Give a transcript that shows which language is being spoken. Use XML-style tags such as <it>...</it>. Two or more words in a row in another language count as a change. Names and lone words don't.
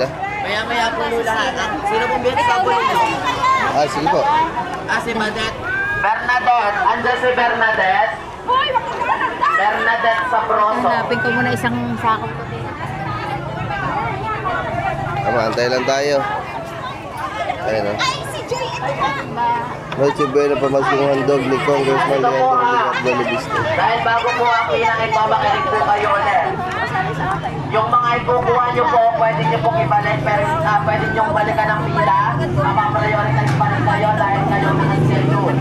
<tl>Maya-maya po nyo lahat. Sino pong BHW nyo? Sige po. Si Madette. Bernadette. Andiyan si Bernadette. Bernadette Sabroso. Hanapin ko muna isang sakop ko din. Tama, antay lang tayo. Ayun o. Noche Buena pamaskong handog ni Congressman Leandro Legardo Lubiste. Dahil bago po ang pinang-ipabakinig po kayo ulit. Yung mga ikukuha nyo po, pwede nyo pong ibalik, pero pwede nyo balikan ng pila. Mapaprioritize pa rin kayo dahil kayo nag-schedule.</tl>